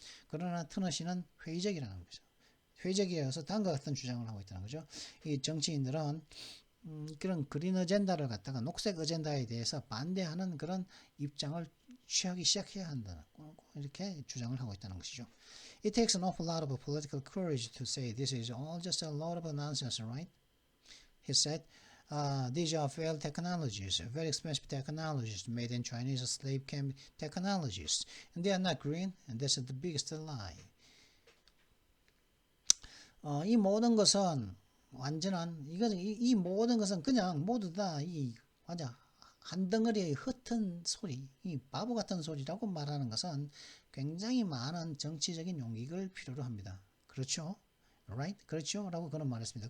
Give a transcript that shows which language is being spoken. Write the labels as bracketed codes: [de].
[ko] 그러나 터너 씨는 회의적이라는 거죠. 회의적이어서 다음과 같은 주장을 하고 있다는 거죠. 이 정치인들은 그런 그린 어젠다를 갖다가 녹색 어젠다에 대해서 반대하는 그런 입장을 취하기 시작해야 한다. 이렇게 주장을 하고 있다는 것이죠. [en] It takes an awful lot of political courage to say this is all just a load of nonsense, right? He said, these are failed technologies, very expensive technologies made in Chinese slave camp technologies. And they are not green, and that's the biggest lie. [ko] 이 모든 것은 이 모든 것은 그냥 모두 다 한 덩어리의 흩은 소리, 이 바보 같은 소리라고 말하는 것은 굉장히 많은 정치적인 용기를 필요로 합니다. 그렇죠? Right? 그렇죠? 라고 그런 말했습니다.